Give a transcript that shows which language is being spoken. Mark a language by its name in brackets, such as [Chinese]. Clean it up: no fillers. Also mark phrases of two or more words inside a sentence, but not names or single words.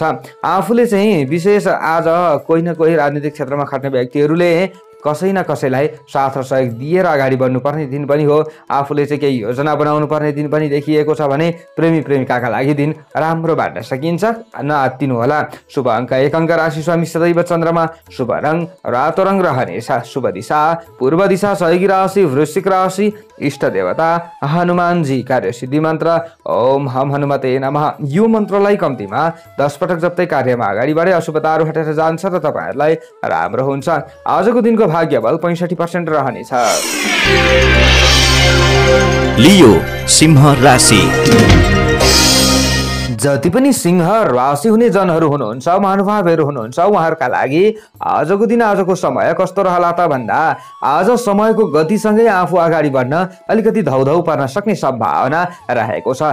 [Nepali] आफूले चाहिँ विशेष आज कोही न कोही राजनीतिक क्षेत्रमा खट्ने व्यक्तिहरूले कसै न कसैलाई साथ र सहयोग दिएर अगाडि बढ्नुपर्ने दिन पनि हो। आफूले चाहिँ केही योजना बनाउनु पर्ने दिन पनि देखिएको छ भने प्रेमी प्रेमिकाका लागि दिन राम्रो बाँड्न सकिन्छ। नआत्तिनु होला। शुभ अङ्क 1 अङ्क राशि स्वामी सदैव चन्द्रमा, शुभ रङ रातो रङ रहनेछ। शुभ दिशा पूर्व दिशा, सहयोगी राशि वृश्चिक राशि, इष्ट देवता हनुमानजी, कार्य सिद्धि मन्त्र [Sanskrit] ओम हम हनुमते नमः। [Nepali] यो मन्त्रलाई कम्तीमा 10 पटक जप्दै कार्यमा अगाडि बढे अशुभताहरू हटेर जान्छ र तपाईहरुलाई राम्रो हुन्छ। आजको दिनको भाग्य बल 65% रहनेछ। लियो सिंह राशि। जति पनि सिंह राशि हुने जनहरू हुनुहुन्छ, महानुभावहरू हुनुहुन्छ, उहाँहरूका लागि आजको दिन आजको समय कस्तो रहला त भन्दा आज समयको गतिसँगै आफू अगाडि बढ्न अलिकति धौधौ पर्न सक्ने सम्भावना रहेको छ।